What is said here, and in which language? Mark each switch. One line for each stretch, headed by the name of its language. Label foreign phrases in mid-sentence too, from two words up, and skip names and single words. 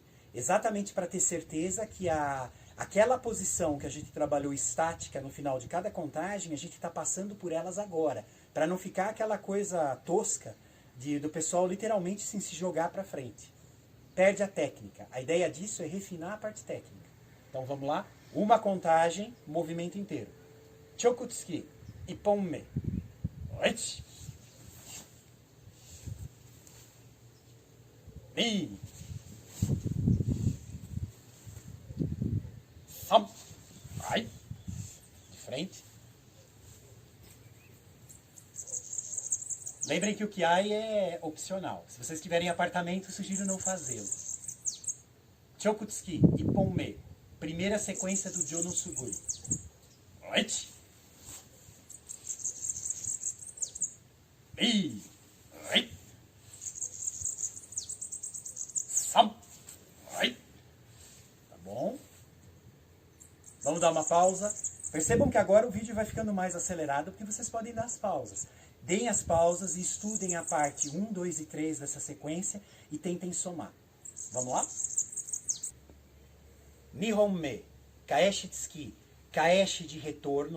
Portuguese: Exatamente para ter certeza que aquela posição que a gente trabalhou estática no final de cada contagem, a gente está passando por elas agora. Para não ficar aquela coisa tosca do pessoal literalmente se jogar para frente. Perde a técnica. A ideia disso é refinar a parte técnica. Então vamos lá. Uma contagem, movimento inteiro.
Japanese: 直突き。一本目。おいち. Ni. 3.
Portuguese: Vai. De frente. Lembrem que o Kiai é opcional. Se vocês tiverem apartamento, sugiro não fazê-lo.
Japanese: 直突き、一本目.
Portuguese: Primeira sequência do Jo no Suguri. Oichi.
Japanese: 二。おい. 3. Oi.
Portuguese: Tá bom? Vamos dar uma pausa. Percebam que agora o vídeo vai ficando mais acelerado porque vocês podem dar as pausas. Deem as pausas e estudem a parte 1, 2 e 3 dessa sequência e tentem somar. Vamos lá?
Japanese: 二本目、返し突き、返し de retorno.